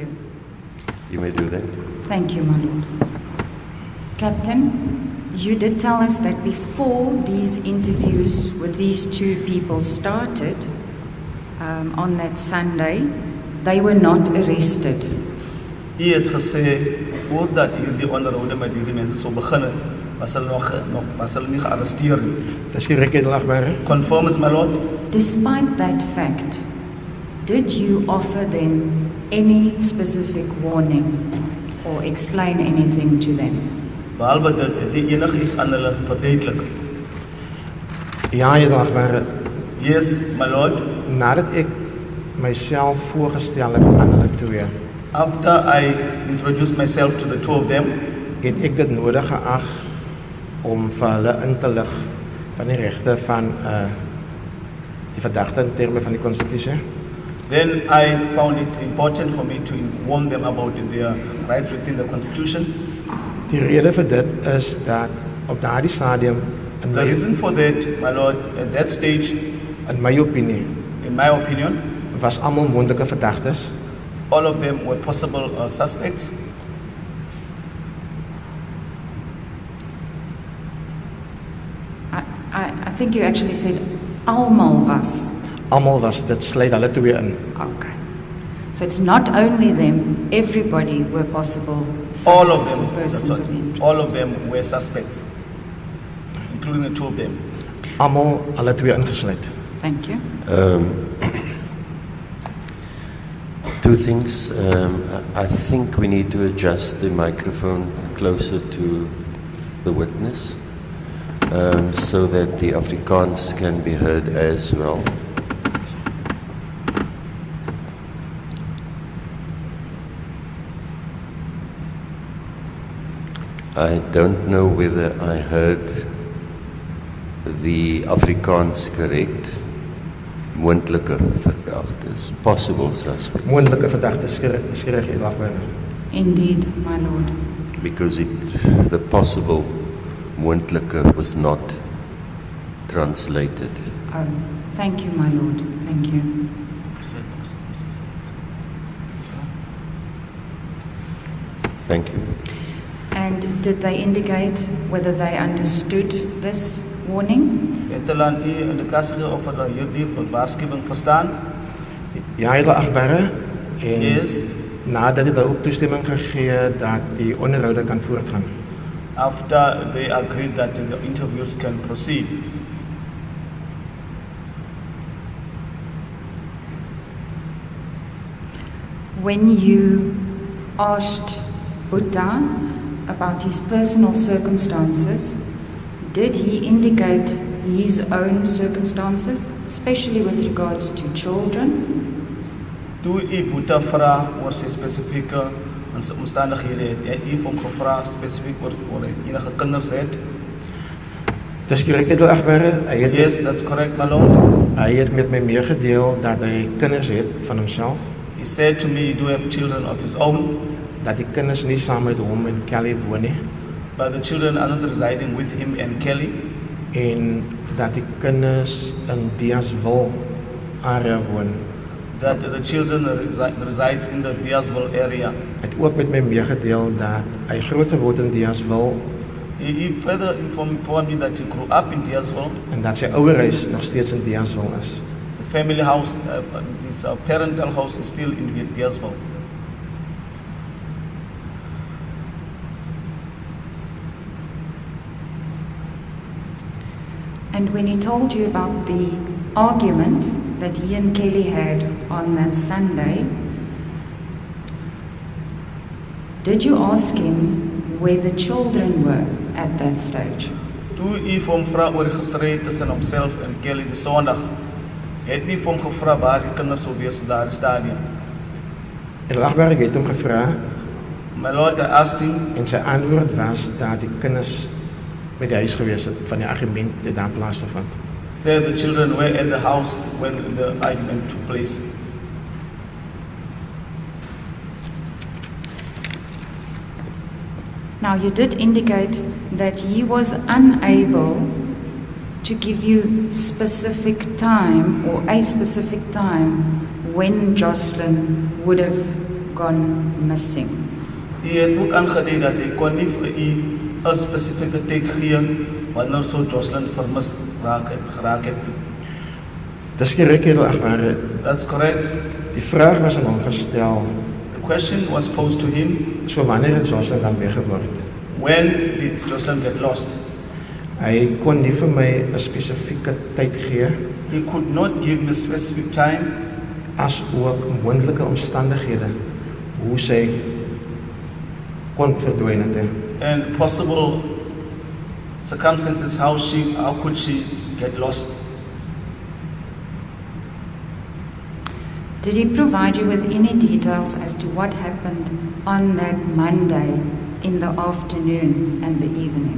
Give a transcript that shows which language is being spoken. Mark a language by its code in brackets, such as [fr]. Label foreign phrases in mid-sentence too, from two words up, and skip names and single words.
[en] You may do that. Thank you, my lord. Captain, you did tell us that before these interviews with these two people started on that Sunday, they were not arrested. [af] U het gesê voordat hierdie onderhoude met hierdie mense sou begin, was hulle nie gearresteer nie. [en] That's correct, edelagbare. Conforms, my lord. Despite that fact, did you offer them any specific warning or explain anything to them? [af] Behalwe dit het die enige iets aan hulle verduidelik. Ja, edelagbare. [en] Yes, my lord. [af] Nadat ek myself voorgestel heb aan hulle twee, [en] After I introduced myself to the two of them, [af] het ek dit nodig geag om vir hulle in te lig van die regte van die verdagte in terme van die konstitusie. [en] then I found it important for me to warn them about their rights within the Constitution. [af] Die rede vir dit is dat op daardie stadium in [en] The reason for that, my lord, at that stage, [af] my opinie [en] in my opinion, [af] was almal moontlike verdagtes. [en] all of them were possible suspects. I think you actually said [af] almal was. Almal was, dit sluit hulle twee in. [en] Okay. So it's not only them, everybody were possible All of suspects them, or persons that's of right. interest. All of them were suspects, including the two of them. [af] Almal hulle twee ingesluit. [en] Thank you. Two things. I think we need to adjust the microphone closer to the witness so that the Afrikaans can be heard as well. I don't know whether I heard the Afrikaans correct. [af] Moontlike verdagtes, [en] possible suspects. [af] Moontlike verdagtes is reg, edelagbare. [en] Indeed, my lord. Because the possible moontlike was not translated. Oh, thank you, my lord. Thank you. Thank you. And did they indicate whether they understood this warning? [af] Het hulle aan u indikasie gegee of hulle hierdie waarskuwing verstaan? Ja, edelagbare. En [en] Yes. [af] nadat dit ook toestemming gegee dat die onderhoude kan voortgaan. [en] After they agreed that the interviews can proceed. When you asked Buddha about his personal circumstances, did he indicate his own circumstances, especially with regards to children? [af] Toe u Boeta vra oor sy spesifieke omstandighede, het u hom gevra spesifiek oor enige kinders het? Dis korrek, edelagbare. [en] Yes, that's correct, my lord. [af] Hy het met my meegedeel dat hy kinders het van homself, [en] He said to me, he do have children of his own, [af] dat die kinders nie saam met hom in Kelly woon nie [en] but the children are not residing with him and Kelly, [af] en dat die kinders in Diasville area woon. [en] that the children resides in the Diasville area. [af] Hy het ook met my meegedeel dat hy groot geword in Diasville [en] He further informed me that he grew up in Diasville. [af] en dat sy ouerhuis nog steeds in Diasville is. [en] The family house, his parental house is still in Diasville. And when he told you about the argument that he and Kelly had on that Sunday, did you ask him where the children were at that stage? [af] Toe u vir hom vra oor die gestryd tussen homself en Kelly die Sondag, het nie vir hom gevra waar die kinders sou wees op daardie stadium. En Lombard het hom gevra [en] My Lord, I asked him, [af] en sy antwoord was dat die kinders by die huis gewees het van die argument het daar plaasgevind. [en] said the children were at the house when the argument took place. Now, you did indicate that he was unable to give you specific time or a specific time when Joshlin would have gone missing. [af] Hy het ook aangedui dat hy kon nie vir u 'n spesifieke tyd gee wanneer sou Joshlin vermis geraak het. Dis korrek, Lombard. [en] That's correct. [af] Die vraag was aan hom gestel, [en] The question was posed to him, [af] so wanneer het Joshlin dan weggeword? [en] when did Joshlin get lost? [af] Hy kon nie vir my 'n spesifieke tyd gee, [en] He could not give me specific time, [af] as ook moontlike omstandighede hoe sy kon verdwyn het. [en] and possible circumstances how could she get lost. Did he provide you with any details as to what happened on that Monday in the afternoon and the evening?